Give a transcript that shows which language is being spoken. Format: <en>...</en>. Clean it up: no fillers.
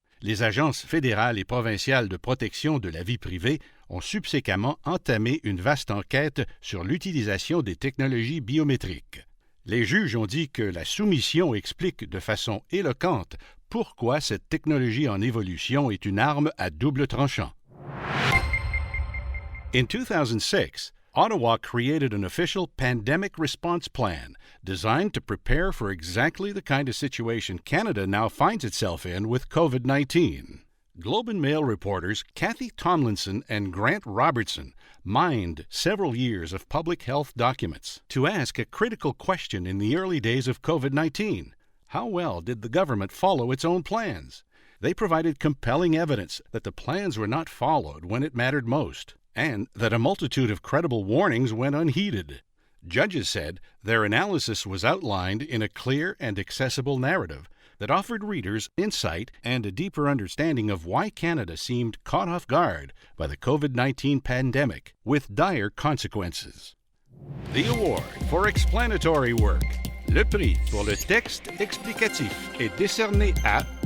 <fr>Les agences fédérales et provinciales de protection de la vie privée ont subséquemment entamé une vaste enquête sur l'utilisation des technologies biométriques. Les juges ont dit que la soumission explique de façon éloquente pourquoi cette technologie en évolution est une arme à double tranchant.</fr> <en>In 2006, Ottawa created an official pandemic response plan designed to prepare for exactly the kind of situation Canada now finds itself in with COVID-19. Globe and Mail reporters Kathy Tomlinson and Grant Robertson mined several years of public health documents to ask a critical question in the early days of COVID-19. How well did the government follow its own plans? They provided compelling evidence that the plans were not followed when it mattered most, and that a multitude of credible warnings went unheeded. Judges said their analysis was outlined in a clear and accessible narrative that offered readers insight and a deeper understanding of why Canada seemed caught off guard by the COVID-19 pandemic with dire consequences. The award for explanatory work,</en> <fr>le prix pour le texte explicatif, est décerné à</fr>